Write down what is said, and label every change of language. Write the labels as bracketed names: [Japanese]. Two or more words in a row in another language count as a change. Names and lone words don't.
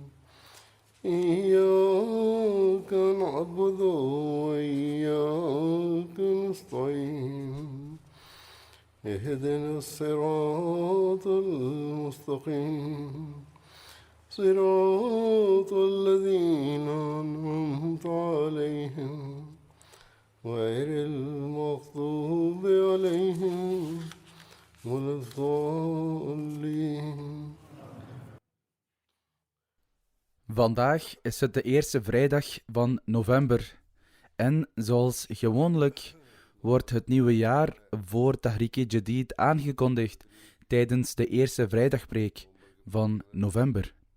[Arabic] إياك نعبد وإياك نستعين اهدنا الصراط المستقيم صراط الذين أنعمت عليهم غير المغضوب عليهم ولا الضالين. [Dutch] Vandaag is het de eerste vrijdag van november en zoals gewoonlijk wordt het nieuwe jaar voor Tahrik-i-Jadid aangekondigd tijdens de eerste vrijdagpreek van november.